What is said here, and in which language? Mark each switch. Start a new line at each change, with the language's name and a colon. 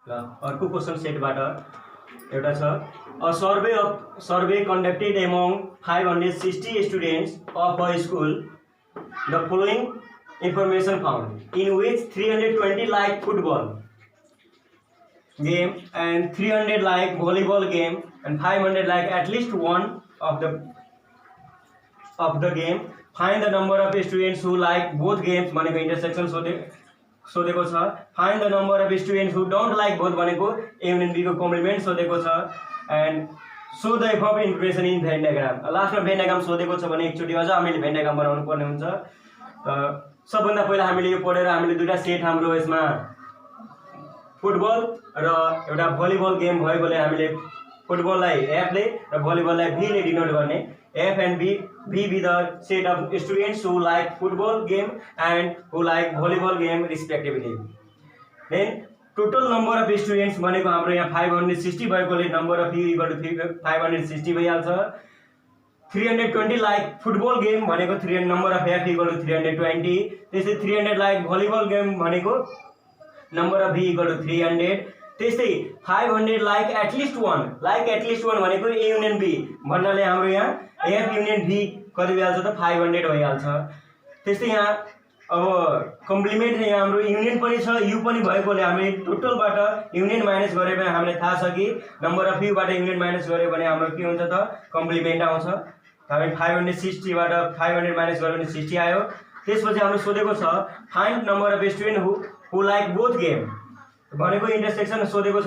Nepali: अर्को क्वेश्चन सेटबाट एउटा छ a survey conducted among 560 students of a school.
English: The following information found, in which 320 like football game and 300 like volleyball game and 500 like at least one of the game. Find the number of students who like both games
Nepali: भनेको intersection सोधेको छ.
English: Find the number of students who don't like both
Nepali: भनेको A and B को complement सोधेको छ.
English: And so the above information in Venn diagram.
Nepali: लास्टमा Venn diagram सोधेको छ भने एकचोटि अझ हामीले Venn diagram बनाउनु पर्ने हुन्छ. सबभन्दा पहिला हामीले यो पढेर हामीले दुईटा सेट हाम्रो यसमा फुटबल र एउटा भलिबल गेम भएकोले हामीले फुटबललाई F ले र भलिबललाई V ले डिनोट गर्ने.
English: F and B be the set of students who like football game and who like volleyball game respectively. Then total number of students
Nepali: भनेको हाम्रो यहाँ 560 भएकोले
English: number of U equal to 560
Nepali: भइहाल्छ.
English: 320 like football game
Nepali: भनेको
English: 300 number of F equal to 320.
Nepali: त्यसै
English: 300 like volleyball game
Nepali: भनेको
English: number of V equal to 300.
Nepali: त्यस्तै 500
English: like at least one
Nepali: भनेको
English: A union B
Nepali: भन्नाले हाम्रो यहाँ
English: F union V
Nepali: कति भइहाल्छ त 500 भइहाल्छ. त्यस्तै यहाँ अब कम्प्लिमेन्ट यहाँ हाम्रो युनियन पनि छ U पनि भएकोले हामीले टोटलबाट युनियन माइनस गरे भने हामीलाई थाहा छ कि नम्बर अफ U बाट युनियन माइनस गरे भने हाम्रो के हुन्छ त कम्प्लिमेन्ट आउँछ. हामी 560 बाट 500 माइनस गरे भने 60 आयो. त्यसपछि हाम्रो सोधेको छ
English: find number of student who like both game
Nepali: भनेको इन्टरसेक्सन सोधेको छ.